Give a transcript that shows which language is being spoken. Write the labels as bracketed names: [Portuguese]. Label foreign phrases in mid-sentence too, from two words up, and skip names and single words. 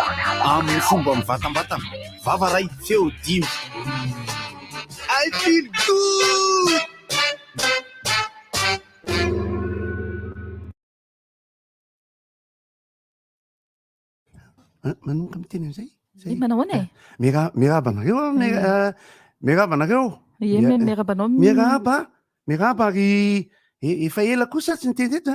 [Malagasy] amin'ny fomba mivatambatana vavaray feo dimy. [English] I feel good. [Malagasy] Manomboka miteny an'izay manao ahoana miaraba anareo miaraba anareo miarabanao miaraba ary efa ela kosa tsy nitenteto